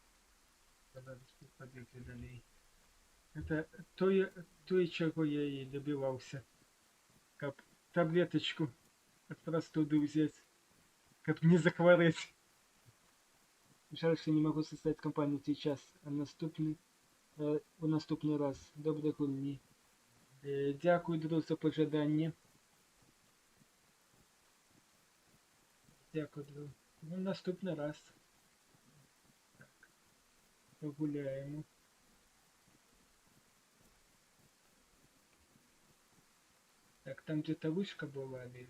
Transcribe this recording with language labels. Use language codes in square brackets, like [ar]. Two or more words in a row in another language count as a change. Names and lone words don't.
[ru] Побегли далее. Это то, чего я и добивался. Как таблеточку от простуды взять, как не захворать. Жаль, что не могу составить компанию сейчас, [uk] а у наступний раз. Доброго дні. Дякую, друзі, за пожадання. Дякую, друзі. Ну, наступний раз. Так, погуляємо. [ru] Так, там где-то вышка была, или...